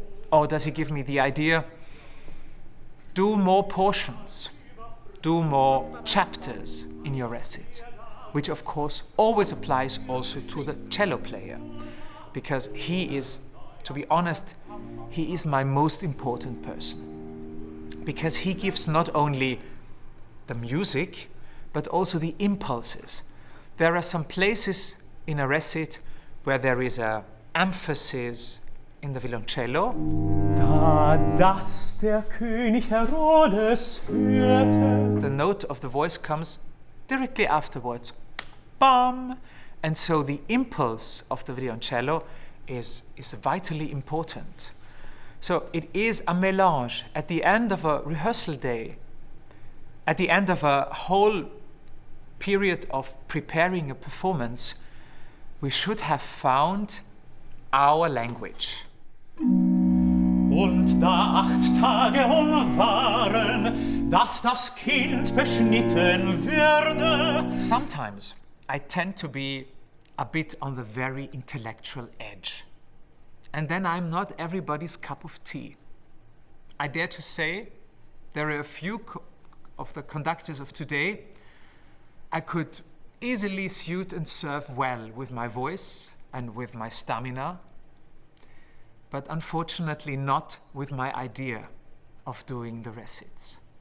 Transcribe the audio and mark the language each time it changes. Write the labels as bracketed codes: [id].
[en] Or does he give me the idea, do more portions, do more chapters in your recit, which of course always applies also to the cello player, because he is, to be honest, he is my most important person, because he gives not only the music, but also the impulses. There are some places in a recit where there is an emphasis in the violoncello. [de] Da das der König Herodes hörte. [en] The note of the voice comes directly afterwards. Bam! And so the impulse of the violoncello is vitally important. So it is a mélange. At the end of a rehearsal day, at the end of a whole period of preparing a performance, we should have found our language. [de] Und da 8 Tage waren, dass das Kind beschnitten würde. [en] Sometimes I tend to be a bit on the very intellectual edge. And then I'm not everybody's cup of tea. I dare to say there are a few of the conductors of today I could easily suit and serve well with my voice and with my stamina, but unfortunately not with my idea of doing the recits.